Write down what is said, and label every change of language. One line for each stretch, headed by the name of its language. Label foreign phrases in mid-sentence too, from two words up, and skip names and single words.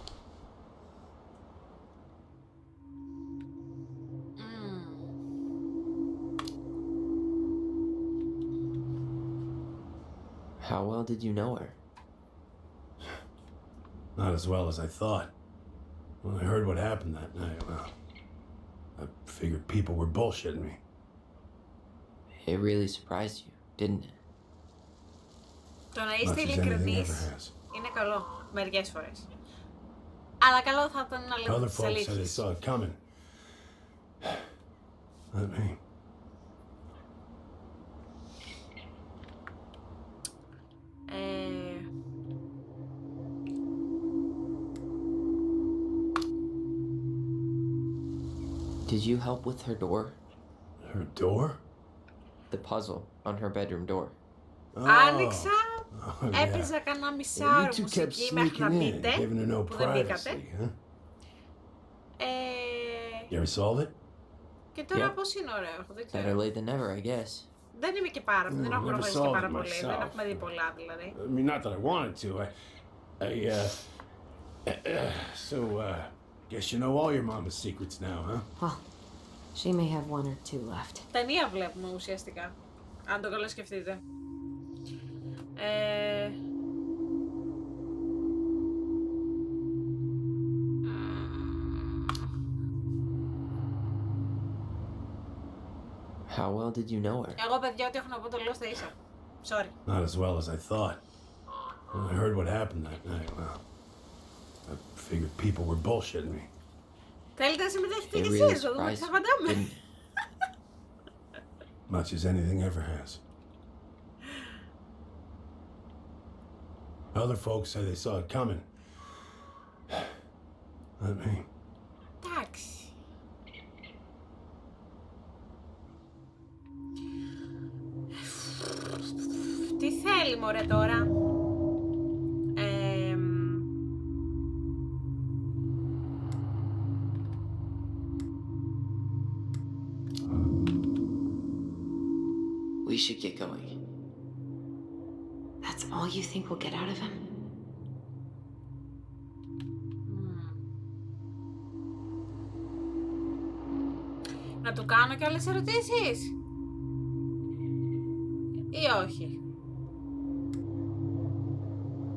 English: How well did you know her? Not as well as I thought. When I heard what happened that night, well, I figured people were bullshitting me. It really surprised you, didn't it?
Greek: Το να
English: Much
Greek: είστε
English: as anything
Greek: ειλικρινείς
English: ever has.
Greek: είναι καλό, μερικές φορές. Αλλά καλό θα ήταν να λέμε
English: Other
Greek: τις
English: folks said they
Greek: αλήθειες.
English: saw it coming. Not me. Did you help with her door? Her door? The puzzle on her bedroom door.
Greek: Άνοιξα,
English: Oh, yeah.
Greek: έπαιζα κανένα
English: Yeah, you
Greek: μισάωρο
English: two kept
Greek: μουσική μέχρι να
English: sneaking in,
Greek: μπείτε,
English: giving her no
Greek: που δεν μπήκατε.
English: privacy, huh? Ε, You ever solve it?
Greek: και τώρα
English: Yep.
Greek: πώς είναι ωραίο, δεν
English: Better
Greek: ξέρω.
English: late than never, I guess.
Greek: Δεν είμαι και πάρα πολύ, δεν έχω
English: never
Greek: προχωρήσει και
English: solved
Greek: πάρα
English: it
Greek: πολύ, δεν
English: myself.
Greek: έχουμε δει πολλά δηλαδή.
English: I mean, not that I wanted to. So, guess you know all your mama's secrets now, huh? Well, she may have one or two left.
Greek: Ταινία βλέπουμε ουσιαστικά, αν το καλά σκεφτείτε.
English: How well did you know her?
Greek: Εγώ παιδιά ό,τι έχω να πω το λέω στα ίσα.
English: Sorry. Not as well as I thought. When I heard what happened that night, well, I figured people were bullshitting me.
Greek: Θέλετε να συμμετέχετε
English: It
Greek: κι
English: really
Greek: εσείς, να δούμε τι θα
English: surprised
Greek: απαντάμε.
English: didn't it? Much as anything ever has. Other folks say they saw it coming. Not me.
Greek: Εντάξει. Τι θέλει μωρέ τώρα.
English: We should get going. That's all you think we'll get out of him?
Greek: Να του κάνω κι άλλες ερωτήσεις. Ή όχι.